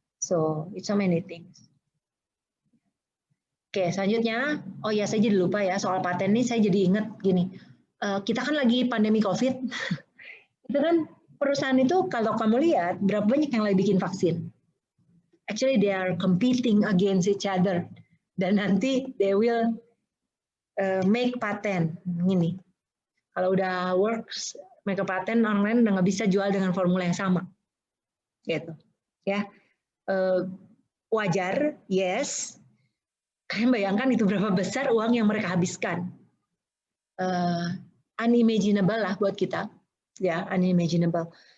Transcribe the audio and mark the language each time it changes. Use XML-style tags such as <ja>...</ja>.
<en>So, it's so many things.</en> <id>Oke, selanjutnya, oh ya saya jadi lupa ya soal paten ini, saya jadi ingat gini. Kita kan lagi pandemi COVID. Itu kan perusahaan itu kalau kamu lihat berapa banyak yang lagi bikin vaksin.</id> <en>Actually they are competing against each other</en> <id>dan nanti</id> <en>they will make patent ini.</en> <id>Kalau udah</id> <en>works make a patent online</en> <id>udah nggak bisa jual dengan formula yang sama, gitu ya. Wajar, yes. Kalian bayangkan itu berapa besar uang yang mereka habiskan. Unimaginable lah buat kita, ya unimaginable.</id>